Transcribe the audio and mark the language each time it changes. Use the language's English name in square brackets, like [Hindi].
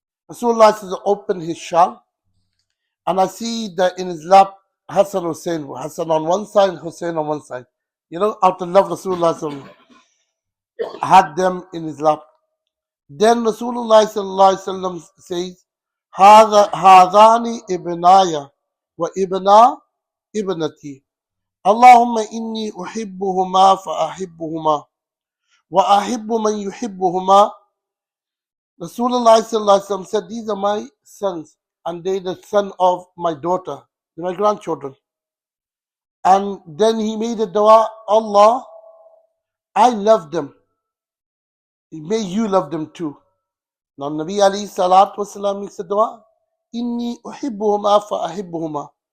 [English] Rasulullah says, open his shawl, and I see that in his lap, Hasan Husayn, Hasan on one side, Husayn on one side. You know, out of love, Rasulullah sallallahu alaihi wasallam had them in his lap. Then Rasulullah sallallahu alaihi wasallam says, [Arabic] هَذَانِ إِبْنَايَ وَإِبْنَا إِبْنَتِي. اللهم إني أحبهما فأحبهما وأحب من يحبهما. [English] Rasulullah sallallahu alaihi wasallam said, these are my sons, and they the son of my daughter, my grandchildren. And then he made a dua, Allah, I love them. May you love them too. Now Nabi alayhi salatu wasalam makes a dua, Inni uhibbuhuma fa ahibbuhuma.